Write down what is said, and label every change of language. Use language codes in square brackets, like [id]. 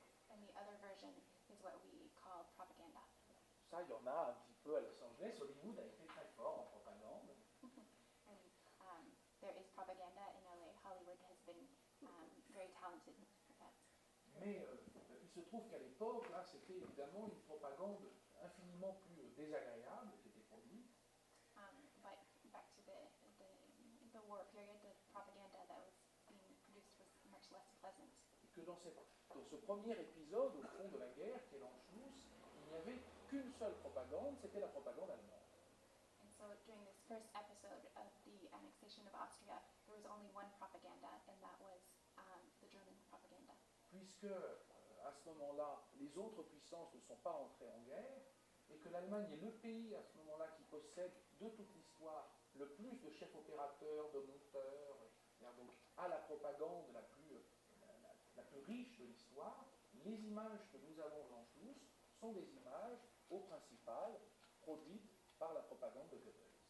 [en] And the other version is what we call propaganda. [fr] Ça, il y en a un petit peu à Los Angeles. Hollywood a été très fort en propagande. [en] And there is propaganda in LA. Hollywood has been very talented at that. [fr] Mais il se trouve qu'à l'époque, là, c'était évidemment une propagande infiniment plus désagréable qui était produite. [en] But back to the war period, the propaganda that was being produced was much less pleasant. [fr] Et que dans ce premier épisode, au fond de la guerre, qui est l'Anschluss, il n'y avait qu'une seule propagande, c'était la propagande allemande. [en] And so during this first episode of the annexation of Austria, there was only one propaganda, and that was the German propaganda. [fr] Puisque, à ce moment-là, les autres puissances ne sont pas entrées en guerre, et que l'Allemagne est le pays, à ce moment-là, qui possède de toute l'histoire le plus de chefs opérateurs, de monteurs, donc à la propagande la plus riche de l'histoire, les images que nous avons dans Schluss sont des images, au principal, produites par la propagande de Goebbels.